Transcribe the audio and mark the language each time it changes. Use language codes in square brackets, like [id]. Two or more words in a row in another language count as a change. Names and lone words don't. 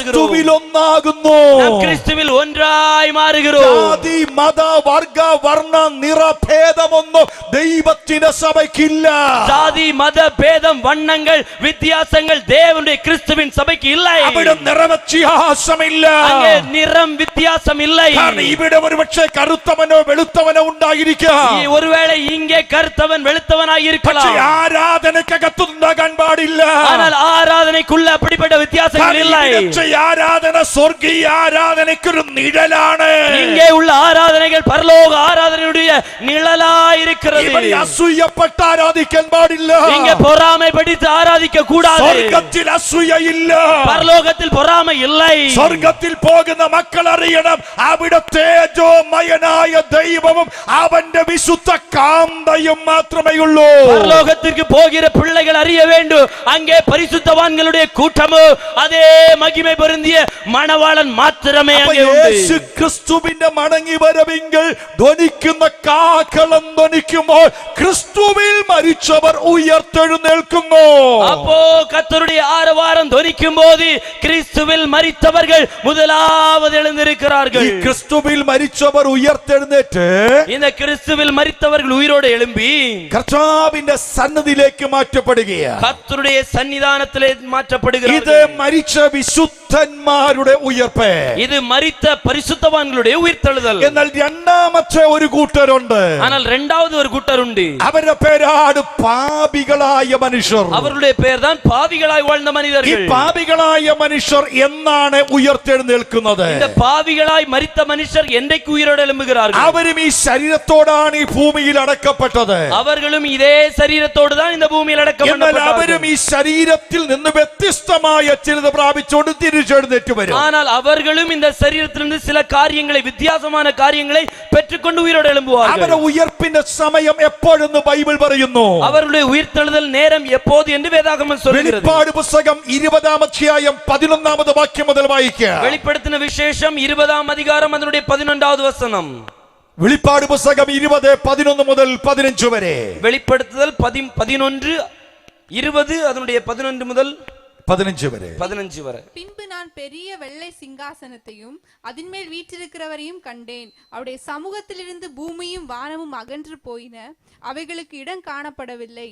[ml] ക്രിസ്തുവിൽ ഒന്നാകുന്നു. [ta] நாம் கிறிஸ்துவில் ஒன்றாய் மாறுகிறோம். [ml] ജാതി മത വർഗ വർണ്ണ നിറഭേദമൊന്നും ദൈവത്തിന്റെ സഭയ്ക്കില്ല. [ta] ஜாதி மத பேதம் வண்ணங்கள் வித்தியாசங்கள் தேவனுடைய கிறிஸ்துவின் சபைக்கு இல்லை. [ml] അവിടെ നിറവ്യത്യാസമില്ല. [ta] அங்கே நிறம் வித்தியாசம் இல்லை. [ml] കാരണം ഇവിടെ ഒരുപക്ഷെ കറുത്തവനോ വെളുത്തവനോ ഉണ്ടായിരിക്കാം. [ta] ஒருவேளை இங்கே கருத்தவன் வெளுத்தவனாய் [ml] പക്ഷേ [ta] இருக்கலாம். [ml] ആരാധനക്കകത്തുണ്ടാകാൻ പാടില്ല. [ta] ஆனால் ஆராதனைக்குள்ள அப்படிப்பட்ட வித்தியாசங்கள் இல்லை. [ml] ആരാധന സ്വർഗീയ ആരാധനയ്ക്കൊരു നിഴലാണ്. [ta] இங்கே உள்ள ஆராதனைகள் பரலோக ஆராதனையுடைய நிழலாய் இருக்கிறது. [ml] ഇവിടെ അസൂയപ്പെട്ട് ആരാധിക്കാൻ പാടില്ല. [ta] இங்கே பொறாமை படித்து ஆராதிக்க கூடாது. [ml] സ്വർഗത്തിൽ അസൂയയില്ല. [ta] பரலோகத்தில் பொறாமை இல்லை. [ml] സ്വർഗത്തിൽ പോകുന്ന മക്കൾ അറിയണം, അവിടെ തേജോമയനായ ദൈവവും അവന്റെ വിശുദ്ധ കാന്തയും മാത്രമേ ഉള്ളൂ. [ta] பரலோகத்திற்கு போகிற பிள்ளைகள் அறிய வேண்டும், அங்கே பரிசுத்தவான்களுடைய கூட்டமோ அதே மகிமை பொருந்திய மணவாளன் மாத்திரமே அங்கே உண்டு. [ml] യേശു ക്രിസ്തുവിന്റെ മടങ്ങി വരവെങ്കിൽ ധ്വനിക്കുന്ന കാഹളം ധ്വനിക്കുമ്പോൾ ക്രിസ്തുവിൽ മരിച്ചവർ ഉയർത്തെഴുന്നേൽക്കുന്നു. [ta] அப்போ கர்த்தருடைய ஆரவாரம் ധ്വനിக்கும் போது கிறிஸ்துவில் மரித்தவர்கள் முதலாவது எழுந்திருக்கிறார்கள். [ml] ഈ ക്രിസ്തുവിൽ മരിച്ചവർ ഉയർത്തെഴുന്നേറ്റ് [ta] இந்த கிறிஸ்துவில் மரித்தவர்கள் உயிரோடு எழும்பி [ml] കർത്താവിന്റെ സന്നിധിയിലേക്ക് മാറ്റപ്പെടുകയാണ്. [ta] கர்த்தருடைய சன்னிதானத்திலே [ml] ഇത് [ta] மாற்றப்படுகிறார்கள். [ml] മരിച്ച വിശുദ്ധന്മാരുടെ ഉയർപ്പ്. [ta] இது மரித்த பரிசுத்தவான்களுடைய உயிர்த்தெழுதல். [ml] എന്നാൽ രണ്ടാമത്തെ ഒരു കൂട്ടരുണ്ട്. [ta] ஆனால் இரண்டாவது ஒரு கூட்டர் உண்டு. [ml] അവരുടെ പേരാണ് പാപികളായ മനുഷ്യർ. [ta] அவர்களுடைய பெயர் தான் பாவிகளாய் வாழ்ந்த [ml] ഈ [ta] மனிதர்கள். [ml] പാപികളായ മനുഷ്യർ എന്നാണ് ഉയർത്തെഴുന്നേൽക്കുന്നത്? [ta] இந்த பாவிகளாய் மரித்த மனுஷர் என்றைக்கு உயிரோடு எழும்புகிறார்கள்? [ml] അവരും ഈ ശരീരത്തോടാണ് ഈ ഭൂമിയിൽ അടക്കപ്പെട്ടത്. [ta] அவர்களும் இதே சரீரத்தோடு தான் இந்த பூமியில் [ml] എന്നാൽ [ta] அடக்கப்பட்டார்கள். [ml] അവരും ഈ ശരീരത്തിൽ നിന്ന് വ്യത്യസ്തമായ ചിലത് പ്രാപിച്ചുകൊണ്ട് തിരിച്ചെഴുന്നേറ്റ് വരും. [ta] ஆனால் அவர்களும் இந்த சரீரத்திலிருந்து சில காரியங்களை, வித்தியாசமான காரியங்களை பெற்றுக்கொண்டு உயிரோடு எழும்புவார்கள். [ml] അവരുടെ ഉയർപ്പിന്റെ സമയം എപ്പോഴെന്ന് ബൈബിൾ പറയുന്നു. [ta] அவர்களுடைய உயிர்த்தெழுதல் நேரம் எப்போது என்று வேதாகமம் சொல்கிறது. [ml] വെളിപ്പാട് പുസ്തകം 20-ാം അധ്യായം 11-ാമത് വാക്യം മുതൽ വായിക്കുക. [ta] வெளிப்படுத்தின விசேஷம் 20-ஆம் அதிகாரம் அதனுடைய 11வது வசனம். [ml] വെളിപ്പാട് പുസ്തകം 20:11 മുതൽ 15 വരെ. [ta] வெளிப்படுத்துதல் 11:20 அதனுடைய 11 முதல் [ml] 15 വരെ. [ta] 15 வரை. பின்பு நான் பெரிய வெள்ளை சிங்காசனத்தையும் அதின்மேல் வீற்றிருக்கிறவரையும் கண்டேன். அவருடைய சமூகத்திலிருந்து பூமியும் வானமும் அகன்று போயின, அவைகளுக்கு இடம் காணப்படவில்லை.